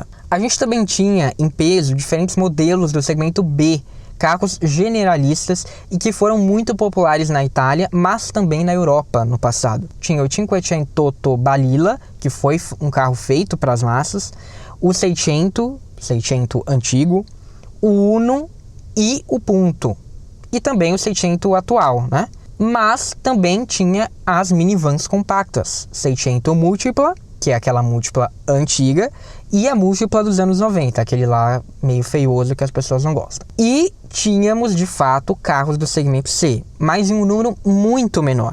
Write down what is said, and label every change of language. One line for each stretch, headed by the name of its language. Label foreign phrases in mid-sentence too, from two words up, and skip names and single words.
Portuguese: A gente também tinha em peso diferentes modelos do segmento B, carros generalistas e que foram muito populares na Itália, mas também na Europa no passado. Tinha o Cinquecento Balilla, que foi um carro feito para as massas, o 600 antigo, o Uno e o Punto, e também o 600 atual, né? Mas também tinha as minivans compactas, 600 Multipla, que é aquela múltipla antiga, e a múltipla dos anos 90, aquele lá meio feioso que as pessoas não gostam. E tínhamos, de fato, carros do segmento C, mas em um número muito menor.